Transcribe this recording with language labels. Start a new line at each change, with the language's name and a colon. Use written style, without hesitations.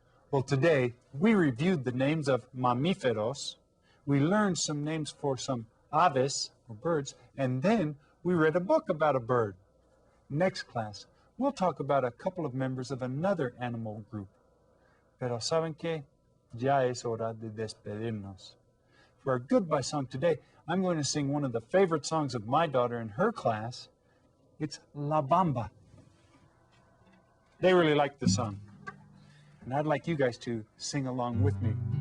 English: Well, today we reviewed the names of mamíferos. We learned some names for some aves, or birds, and then we read a book about a bird. Next class, we'll talk about a couple of members of another animal group.
Spanish: Pero ¿saben qué? Ya es hora de despedirnos.
English: For our goodbye song today, I'm going to sing one of the favorite songs of my daughter in her class. It's La Bamba. They really like the song. And I'd like you guys to sing along with me.